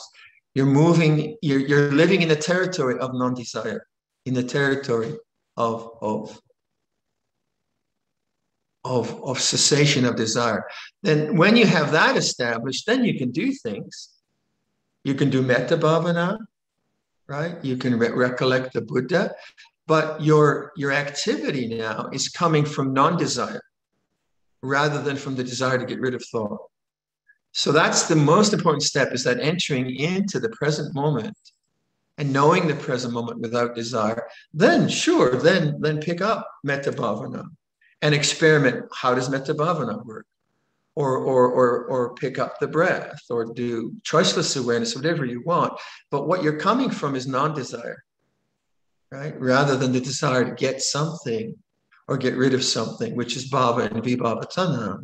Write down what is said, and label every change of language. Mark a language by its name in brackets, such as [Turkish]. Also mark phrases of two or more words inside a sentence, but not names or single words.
[English] You're moving, you're living in the territory of non-desire, in the territory of cessation of desire. Then when you have that established, then you can do things. You can do [Pali] metta bhavana, [English] right? You can recollect the Buddha, but your activity now is coming from non-desire rather than from the desire to get rid of thought. So that's the most important step, is that entering into the present moment and knowing the present moment without desire. Then sure, then pick up [Pali] metta bhavana [English] and experiment. How does [Pali] metta bhavana [English] work? Or pick up the breath, or do choiceless awareness, whatever you want. But what you're coming from is non-desire, right? Rather than the desire to get something or get rid of something, which is bhava and [Pali] vibhava tanha.